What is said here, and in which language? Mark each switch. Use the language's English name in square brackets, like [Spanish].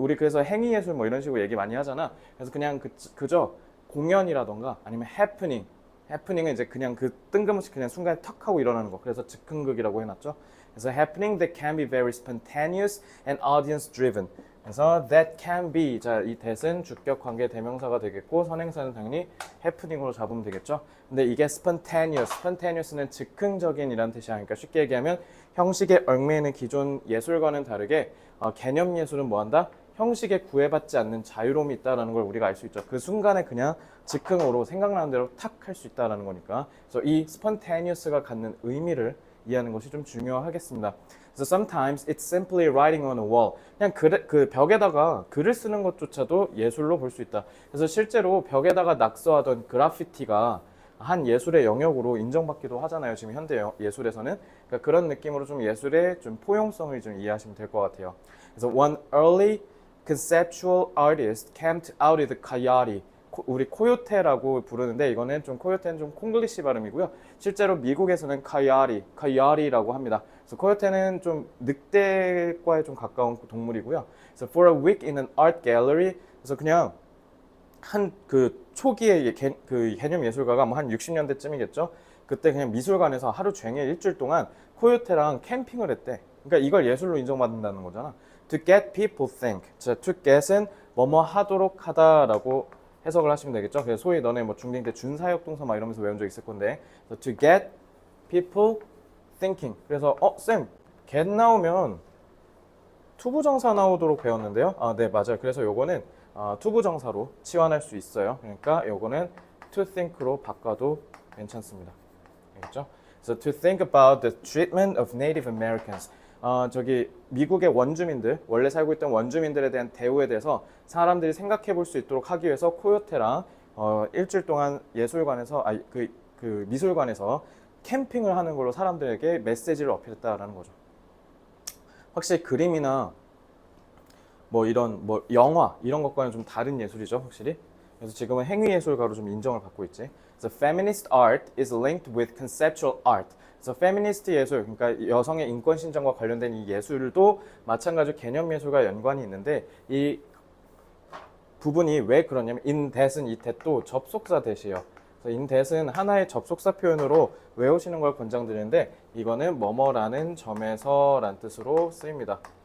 [Korean] 우리 그래서 행위 예술 뭐 이런 식으로 얘기 많이 하잖아. 그래서 그냥 그저 공연이라던가 아니면 happening은 이제 그냥 그 뜬금없이 그냥 순간에 턱 하고 일어나는 거. 그래서 즉흥극이라고 해놨죠. 그래서 [English] happening that can be very spontaneous and audience driven. [Korean] 그래서 [English] that can be, [Korean] 자, 이 that은 주격 관계 대명사가 되겠고 선행사는 당연히 happening으로 잡으면 되겠죠. 근데 이게 spontaneous는 즉흥적인이라는 뜻이 아니니까 쉽게 얘기하면 형식에 얽매이는 기존 예술과는 다르게 개념 예술은 뭐한다? 형식에 구애받지 않는 자유로움이 있다는 걸 우리가 알 수 있죠. 그 순간에 그냥 즉흥으로 생각나는 대로 탁 할 수 있다는 거니까. 그래서 이 spontaneous가 갖는 의미를 이해하는 것이 좀 중요하겠습니다. 그래서 [English] sometimes it's simply writing on a wall. [Korean] 그냥 그 벽에다가 글을 쓰는 것조차도 예술로 볼 수 있다. 그래서 실제로 벽에다가 낙서하던 그래피티가 한 예술의 영역으로 인정받기도 하잖아요. 지금 현대 예술에서는. 그러니까 그런 느낌으로 좀 예술의 좀 포용성을 좀 이해하시면 될 것 같아요. 그래서 [English] one early conceptual artist camped out with coyote. [Korean] 우리 코요테라고 부르는데 이거는 좀 코요테는 좀 콩글리시 발음이고요. 실제로 미국에서는 coyote라고 합니다. 그래서 코요테는 좀 늑대과에 좀 가까운 동물이고요. 그래서 [English] for a week in an art gallery. [Korean] 그래서 그냥 한 그 초기에 그 개념 예술가가 뭐 한 60년대쯤이겠죠. 그때 그냥 미술관에서 하루 종일 일주일 동안 코요테랑 캠핑을 했대. 그러니까 이걸 예술로 인정받는다는 거잖아. [English] To get people think. [Korean] 자, to get은 뭐뭐 하도록 하다라고 해석을 하시면 되겠죠. 그래서 소위 너네 뭐 중딩 때 준사역 동사 막 이러면서 외운 적 있을 건데, [English] to get people thinking. [Korean] 그래서 쌤, get 나오면 투부정사 나오도록 배웠는데요. 네, 맞아요. 그래서 요거는 투부정사로 치환할 수 있어요. 그러니까 요거는 to think로 바꿔도 괜찮습니다. 알겠죠? 그래서 [English] to think about the treatment of Native Americans. [Korean] 저기 미국의 원주민들, 원래 살고 있던 원주민들에 대한 대우에 대해서 사람들이 생각해 볼 수 있도록 하기 위해서 코요테랑 일주일 동안 예술관에서 그 미술관에서 캠핑을 하는 걸로 사람들에게 메시지를 어필했다라는 거죠. 확실히 그림이나 뭐 이런 뭐 영화 이런 것과는 좀 다른 예술이죠, 확실히. 그래서 지금은 행위 예술가로 좀 인정을 받고 있지. [English] So feminist art is linked with conceptual art. [Korean] 그래서 페미니스트 예술, 그러니까 여성의 인권 신장과 관련된 이 예술도 마찬가지로 개념 예술과 연관이 있는데 이 구분이 왜 그러냐면 in that은 이 that도 접속사 that이에요. 그래서 in that은 하나의 접속사 표현으로 외우시는 걸 권장드리는데 이거는 뭐뭐라는 점에서 라는 뜻으로 쓰입니다.